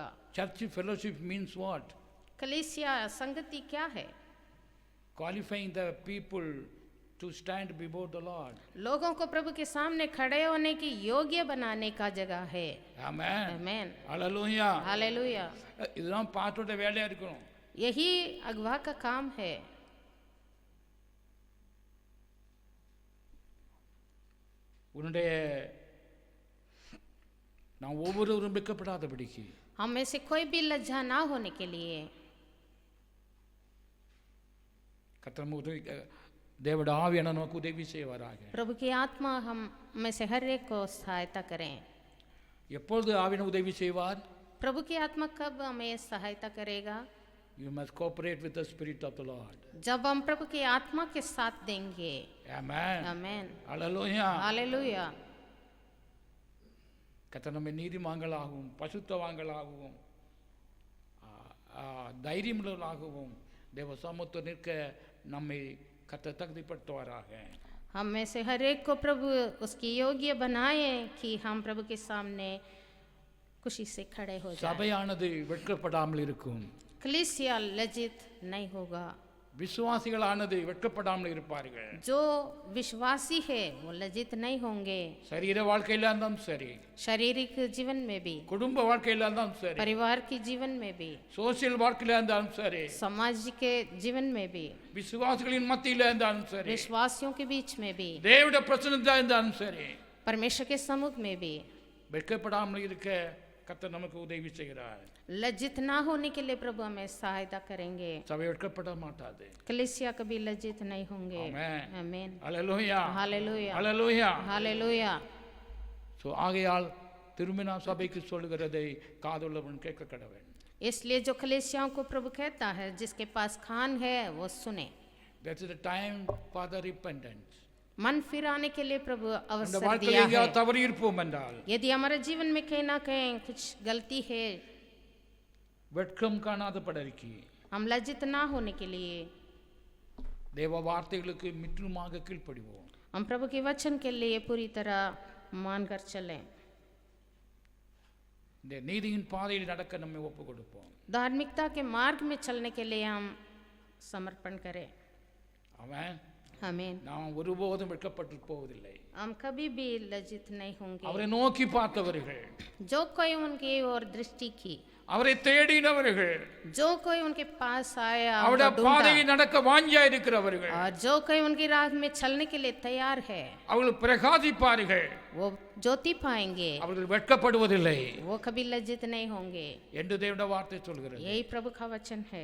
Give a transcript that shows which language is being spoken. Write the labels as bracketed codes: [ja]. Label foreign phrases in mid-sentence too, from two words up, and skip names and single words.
[en] Church fellowship means what? [hi] कलीसिया संगति क्या है? [en] Qualifying the people to stand before the Lord. [hi] लोगों को प्रभु के सामने खड़े होने की योग्य बनाने का जगह है. आमेन. आमेन. हालेलुया. हालेलुया. [ta] இதெல்லாம் பாட்டோட வேலையா இருக்கணும். [hi] यही अगवा का काम है. [ta] உன்னுடைய நான் ஒவ்வொருவரும் வெட்கப்படாதபடிக்கு [hi] हम में से कोई भी लज्जा ना होने के लिए [ta] கர்த்தர் உதவி தேவனுடைய ஆவியான நமக்கு உதவி செய்வாராக. [hi] प्रभु की आत्मा हम में से हर एक को सहायता करें. [ta] எப்பொழுது ஆவியான உதவி செய்வார்? [hi] प्रभु की आत्मा कब हमें सहायता करेगा? [en] You must cooperate with the spirit of the Lord. [hi] जब हम प्रभु की आत्मा के साथ देंगे. [en] Amen. [hi] आमेन. [en] Hallelujah. [hi] हालेलुया. [ta] கர்த்தர் நம்மை நீதிமான்களாகவும் பசுத்தவான்களாகவும் தைரியமுள்ளவர்களாகவும் தேவ சமூகத்தில் நிற்க நம்மை கர்த்தர் தகுதிப்படுத்துவாராக. [hi] हम में से हर एक को प्रभु उसकी योग्य बनाए कि हम प्रभु के सामने खुशी से खड़े हो जाएं। [ta] சபையானது வெட்கப்படாமல் இருக்கும். [hi] कलीसिया लज्जित नहीं होगा। [ta] விசுவாசிகளானது வெட்கப்படாமல் இருப்பார்கள். [hi] जो विश्वासी है वो लज्जित नहीं होंगे। [ta] சரீர வாழ்க்கையில இருந்தாலும் சரி, [hi] शारीरिक जीवन में भी, [ta] குடும்ப வாழ்க்கையில இருந்தாலும் சரி, [hi] परिवार के जीवन में भी, [ta] சோசியல் வாழ்க்கையில இருந்தாலும் சரி, [hi] समाज के जीवन में भी, [ta] விசுவாசிகளின் மத்தியில இருந்தாலும் சரி, [hi] विश्वासियों के बीच में भी, [ta] தேவனுடைய பிரசன்னத்தில இருந்தாலும் சரி, [hi] परमेश्वर के सम्मुख में भी [ta] வெட்கப்படாமல் இருக்க கர்த்தர் நமக்கு உதவி செய்கிறார். [hi] लज्जित ना होने के लिए प्रभु हमें सहायता करेंगे। [ta] சபை வெட்கப்பட மாட்டாது. [hi] कलीसिया कभी लज्जित नहीं होंगे। [ta] ஆமென். [hi] आमीन। [ta] அல்லேலூயா. [hi] हालेलुया। [ta] அல்லேலூயா. [hi] हालेलुया। [ta] சோ ஆகையால் திரும்பின சபைக்கு சொல்கிறதை காதுள்ளவன் கேட்க கடவன். [hi] इसलिए जो कलीसियाओं को प्रभु कहता है, जिसके पास कान है वो सुने। [en] That is the time for the repentance. [hi] मन फिराने के लिए प्रभु [ta] இந்த [hi] अवसर [ta] வாழ்க்கையில் [hi] दिया [ta] எங்கேயாவது [hi] है। [ta] தவறி இருப்போம் என்றால், [hi] यदि हमारे जीवन में कहीं ना कहीं कुछ गलती है, [ta] வெட்கம் காணாத படர்க்கி [hi] हम लज्जित ना होने के लिए [ta] தேவ வார்த்தைகளுக்கு முற்றுமாக கீழ்ப்படிவோம். [hi] हम प्रभु के वचन के लिए पूरी तरह मानकर चलें। [ta] இந்த நீதியின் பாதையில் நடக்க நம்மை ஒப்பு கொடுப்போம். [hi] धार्मिकता के मार्ग में चलने के लिए हम समर्पण करें। [ta] ஆமென். [hi] आमीन। [ta] நாம் ஒருபோதும் வெட்கப்பட்டு போவதில்லை. [hi] हम कभी भी लज्जित नहीं होंगे। [ta] அவரை நோக்கி பார்த்தவர்கள், [hi] जो कोई उनकी ओर दृष्टि की, [ta] அவரை தேடினவர்கள், [hi] जो कोई उनके पास आया, [ta] அவருடைய [hi] उनको ढूंढा, [ta] பாதையில் நடக்க வாஞ்சா இருக்கிறவர்கள், [hi] और जो कोई उनकी राह में चलने के लिए तैयार है, [ta] அவர்கள் பிரகாசிப்பார்கள். [hi] वो ज्योति पाएंगे, [ta] அவர்கள் வெட்கப்படுவதில்லை [hi] वो कभी लज्जित नहीं होंगे। [ta] என்று தேவனுடைய வார்த்தை சொல்கிறது. [hi] यही प्रभु का वचन है।